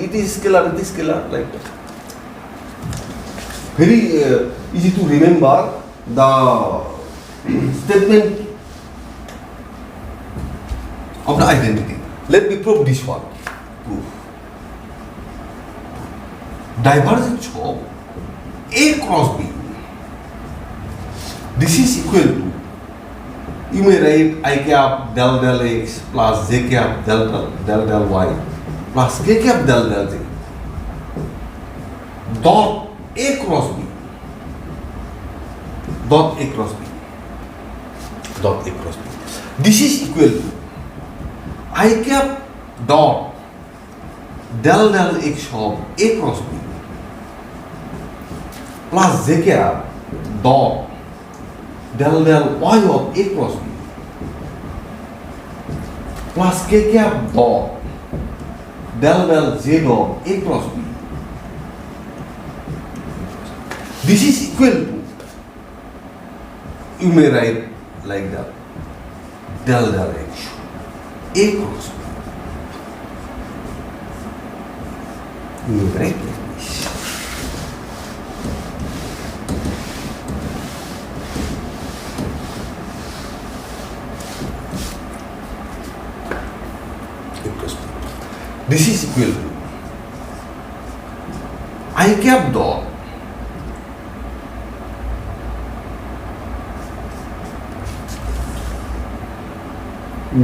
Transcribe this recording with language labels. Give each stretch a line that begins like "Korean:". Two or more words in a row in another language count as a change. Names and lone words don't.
English: It is scalar, it is scalar, like that. Very easy to remember the statement of the identity. Let me prove this one. Proof. Divergence of A cross B. This is equal to, you may write I cap del del x plus j cap del del y plus k cap del del z dot A cross B dot A cross B dot A cross B. This is equal to I cap dot del del x of A cross B plus j cap dot del del y of A cross B plus k cap dot del del z of A cross B. This is equal to, you may write like that, del del x A cross B. You may write like this. This is equal to I cap dot you